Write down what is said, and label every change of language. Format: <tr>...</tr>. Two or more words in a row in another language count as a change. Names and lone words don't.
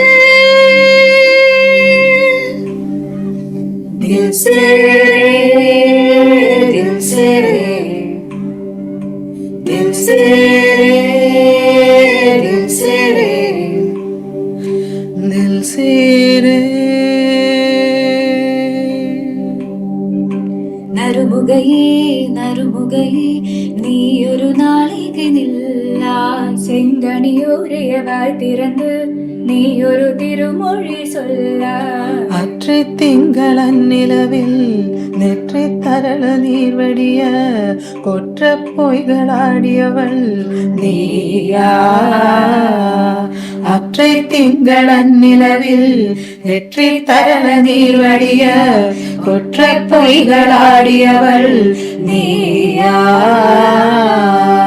<hi>दिल से दिल से दिल से दिल से दिल से रे</hi> <ta>நறுமுகையே நறுமுகையே நீ ஒரு நாளைக்கு நில்லா செங்கனியூரியவாய் திறந்து நீ ஒரு திருமொழி சொல்ல அற்றை திங்களன் நிலவில் நெற்றி தரள நீர்வடிய கொற்ற பொய்களாடியவள் நீயா அற்றை திங்களன் நிலவில் நெற்றி தரள நீர்வடிய கொற்ற பொய்களாடியவள் நீயா</ta>